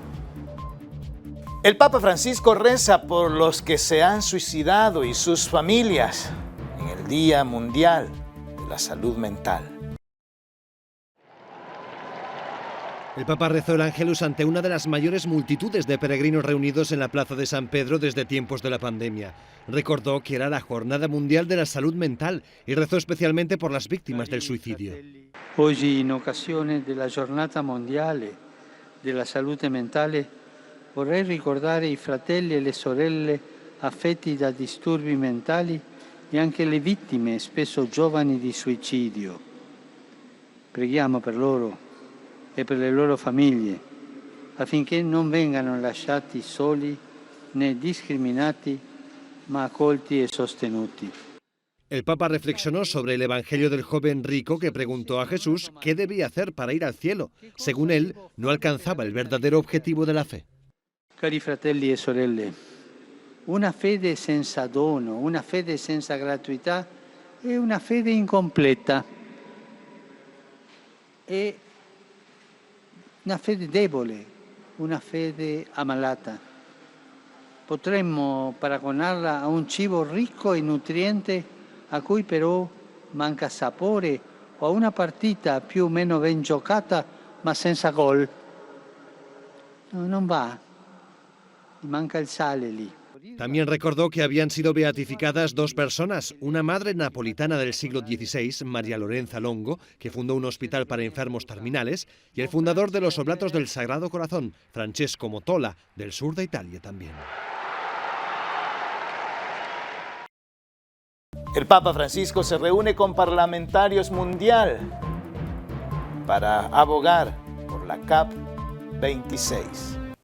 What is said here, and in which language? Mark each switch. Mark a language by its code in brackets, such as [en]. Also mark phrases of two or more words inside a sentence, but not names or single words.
[es] El Papa Francisco reza por los que se han suicidado y sus familias en el Día Mundial de la Salud Mental. El Papa rezó el Ángelus ante una de las mayores multitudes de peregrinos reunidos en la Plaza de San Pedro desde tiempos de la pandemia. Recordó que era la Jornada Mundial de la Salud Mental y rezó especialmente por las víctimas del suicidio. [it] Oggi, in occasione della Giornata Mondiale della Salute Mentale, vorrei ricordare i fratelli e le sorelle affetti da disturbi mentali e anche le vittime, spesso giovani, di suicidio. Preghiamo per loro e per le loro famiglie, affinché non vengano lasciati soli né discriminati, ma accolti e sostenuti. [es] El Papa reflexionó sobre el Evangelio del joven rico que preguntó a Jesús qué debía hacer para ir al cielo. Según él, no alcanzaba el verdadero objetivo de la fe. [it] Cari fratelli e sorelle, una fede senza dono, una fede senza gratuità è una fede incompleta. È una fede debole, una fede ammalata. Potremmo paragonarla a un cibo ricco e nutriente a cui però manca sapore, o a una partita più o meno ben giocata ma senza gol. No, non va, manca il sale lì. [es] También recordó que habían sido beatificadas dos personas, una madre napolitana del siglo XVI, María Lorenza Longo, que fundó un hospital para enfermos terminales, y el fundador de los Oblatos del Sagrado Corazón, Francesco Motola, del sur de Italia también. El Papa Francisco se reúne con parlamentarios mundial para abogar por la COP26.